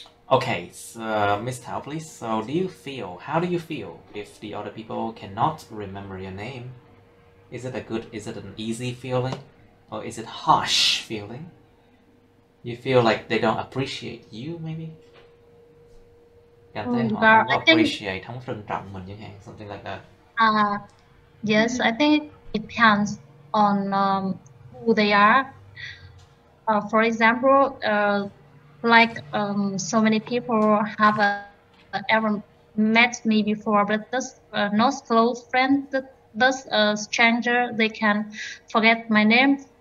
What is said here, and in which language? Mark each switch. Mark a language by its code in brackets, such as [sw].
[en] Okay, so Miss Tao, please. So how do you feel if the other people cannot remember your name? Is it an easy feeling? Or is it harsh feeling? You feel like they don't appreciate you, maybe? [vi] Cảm thấy họ không có appreciate, không trân trọng mình chẳng hạn, [en] something like that. Yes, I think it depends on who they are. For example, like so many people have ever met me before, but this not close friend, this stranger, they can forget my name.